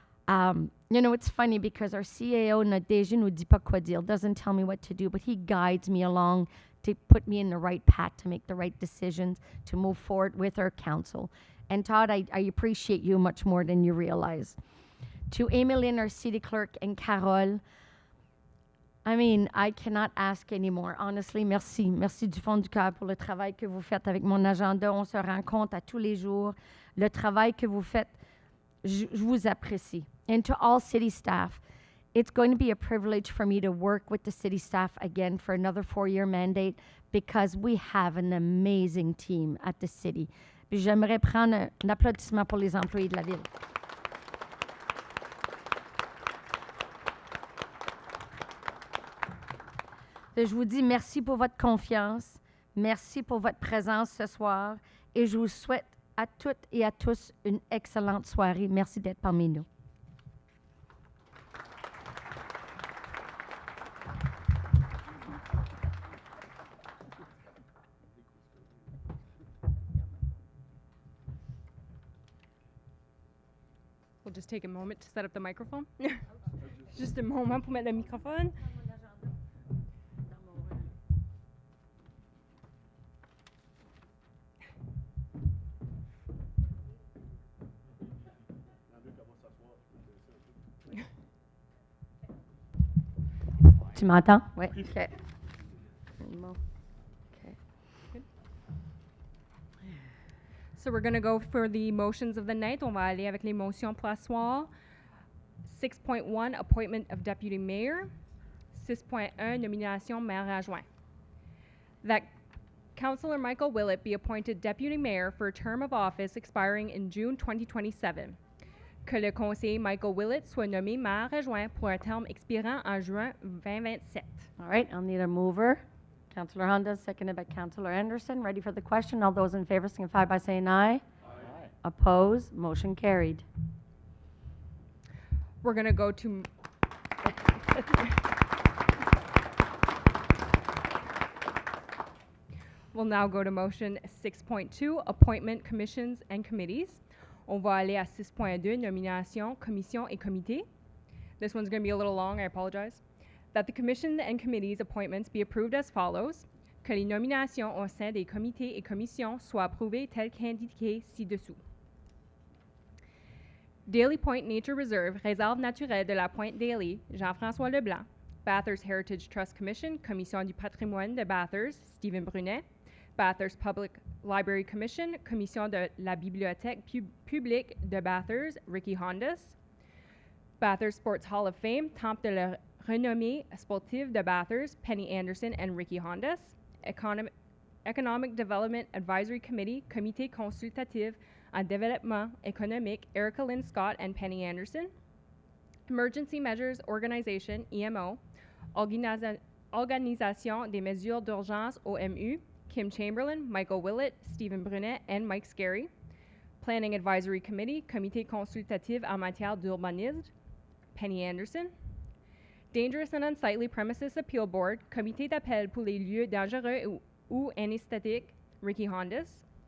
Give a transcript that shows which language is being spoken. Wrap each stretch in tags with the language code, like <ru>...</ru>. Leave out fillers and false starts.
<en>It's funny because our CAO,</en> <fr>notre DG, nous dit pas quoi dire,</fr> <en>doesn't tell me what to do, but he guides me along to put me in the right path, to make the right decisions, to move forward with our council. And Todd, I appreciate you much more than you realize. To Emeline, our city clerk, and Carole, I cannot ask anymore. Honestly, merci.</en> <fr>Merci du fond du cœur pour le travail que vous faites avec mon agenda. On se rend compte à tous les jours. Le travail que vous faites, je vous apprécie.</fr> <en>And to all city staff, it's going to be a privilege for me to work with the city staff again for another 4-year mandate because we have an amazing team at the city.</en> <fr>Puis j'aimerais prendre un applaudissement pour les employés de la ville. Je vous dis merci pour votre confiance, merci pour votre présence ce soir et je vous souhaite à toutes et à tous une excellente soirée. Merci d'être parmi nous.</fr> <en>We'll just take a moment to set up the microphone. Just a moment</en> <fr>pour mettre le microphone. Tu m'entends? Oui. OK. Bon. Okay.</fr> <en>So we're going to go for the motions of the night.</en> <fr>On va aller avec les motions pour ce soir.</fr> <en>6.1, appointment of deputy mayor.</en> <fr>6.1, nomination maire adjoint.</fr> <en>That Councillor Michael Willett be appointed deputy mayor for a term of office expiring in June 2027.</en> <fr>Que le conseiller Michael Willett soit nommé maire adjoint pour un terme expirant en juin 2027.</fr> <en>All right, I'll need a mover. Councillor Honda, seconded by Councillor Anderson. Ready for the question? All those in favor signify by saying aye. Aye. Opposed? Motion carried. We're going to go to... We'll now go to motion 6.2, appointment commissions and committees.</en> <fr>On va aller à 6.2, nomination, commission et comité.</fr> <en>This one's going to be a little long, I apologize. That the commission and committees appointments be approved as follows.</en> <fr>Que les nominations au sein des comités et commissions soient approuvées telles qu'indiquées ci-dessous.</fr> <en>Daly Point Nature Reserve, réserve naturelle de la Pointe Daly, Jean-François Leblanc. Bathurst Heritage Trust Commission, Commission du patrimoine de Bathurst, Stephen Brunet. Bathurst Public Library Commission, Commission de la Bibliothèque publique de Bathurst, Ricky Hondas. Bathurst Sports Hall of Fame, Temple de la renommée sportive de Bathurst, Penny Anderson and Ricky Hondas. Economic Development Advisory Committee, Comité consultatif en développement économique, Erica Lynn Scott and Penny Anderson. Emergency Measures Organization, EMO.</en> <fr>Organisation des mesures d'urgence, OMU.</fr> <en>Kim Chamberlain, Michael Willett, Stephen Brunet, and Mike Scarry. Planning Advisory Committee, Comité consultatif en matière d'urbanisme, Penny Anderson. Dangerous and Unsightly Premises Appeal Board, Comité d'appel pour les lieux dangereux ou anesthétiques, Ricky Hondas.</en>